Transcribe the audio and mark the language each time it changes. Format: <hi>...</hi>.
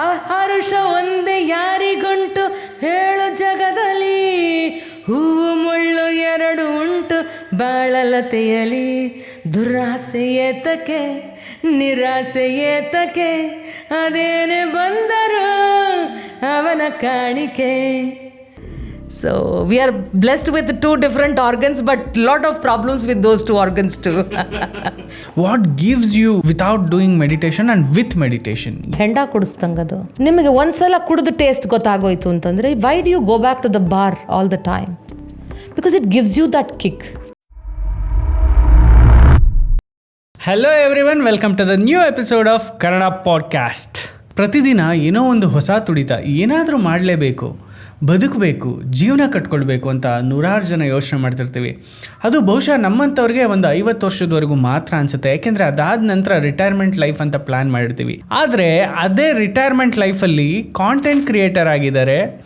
<kn>ಹರುಷ ಒಂದೇ ಯಾರಿಗುಂಟು ಹೇಳು ಜಗದಲ್ಲಿ, ಹೂವು ಮುಳ್ಳು 2 ಉಂಟು ಬಾಳಲತೆಯಲಿ. ದುರಾಸೆ ಏತಕ್ಕೆ ನಿರಾಸೆ ಏತಕ್ಕೆ, ಅದೇನೆ ಬಂದರು ಅವನ ಕಾಣಿಕೆ.</kn> <en>So we are blessed with 2 different organs, but lot of problems with those 2 organs too. What gives you without doing meditation and with meditation?</en> <kn>ಹೆಂಡ ಕುಡಿಸ್ತಂಗದು. ನಿಮಗೆ ಒಂದ್ಸಲ ಕುಡಿದು ಟೇಸ್ಟ್ ಗೊತ್ತಾಗೋಯ್ತು ಅಂತಂದರೆ,</kn> <en>why do you go back to the bar all the time? Because it gives you that kick. Hello everyone, welcome to the new episode of Kannada Podcast.</en> <kn>ಪ್ರತಿದಿನ ಏನೋ ಒಂದು ಹೊಸ ತುಡಿತ, ಏನಾದರೂ ಮಾಡಲೇಬೇಕು, ಬದುಕಬೇಕು, ಜೀವನ ಕಟ್ಕೊಳ್ಬೇಕು ಅಂತ 100 ಜನ ಯೋಚನೆ ಮಾಡ್ತಿರ್ತೀವಿ. ಅದು ಬಹುಶಃ ನಮ್ಮಂಥವ್ರಿಗೆ ಒಂದು 50 ವರ್ಷದವರೆಗೂ ಮಾತ್ರ ಅನಿಸುತ್ತೆ. ಯಾಕೆಂದರೆ ಅದಾದ ನಂತರ ರಿಟೈರ್ಮೆಂಟ್ ಲೈಫ್ ಅಂತ ಪ್ಲ್ಯಾನ್ ಮಾಡಿರ್ತೀವಿ. ಆದರೆ ಅದೇ ರಿಟೈರ್ಮೆಂಟ್ ಲೈಫಲ್ಲಿ ಕಾಂಟೆಂಟ್ ಕ್ರಿಯೇಟರ್ ಆಗಿದ್ದಾರೆ.</kn>